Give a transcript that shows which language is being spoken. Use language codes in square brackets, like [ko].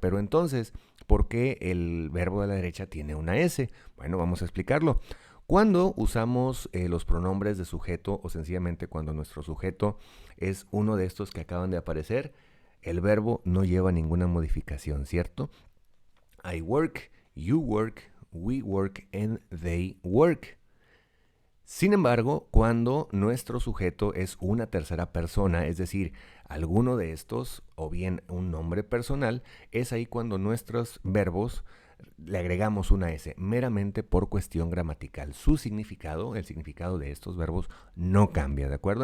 [es] Pero entonces, ¿por qué el verbo de la derecha tiene una S? Bueno, vamos a explicarlo. Cuando usamos los pronombres de sujeto o sencillamente cuando nuestro sujeto es uno de estos que acaban de aparecer, el verbo no lleva ninguna modificación, ¿cierto? [en] I work, you work, we work, and they work. [es] Sin embargo, cuando nuestro sujeto es una tercera persona, es decir, alguno de estos o bien un nombre personal, es ahí cuando nuestros verbos le agregamos una S, meramente por cuestión gramatical. Su significado, el significado de estos verbos, no cambia, ¿de acuerdo?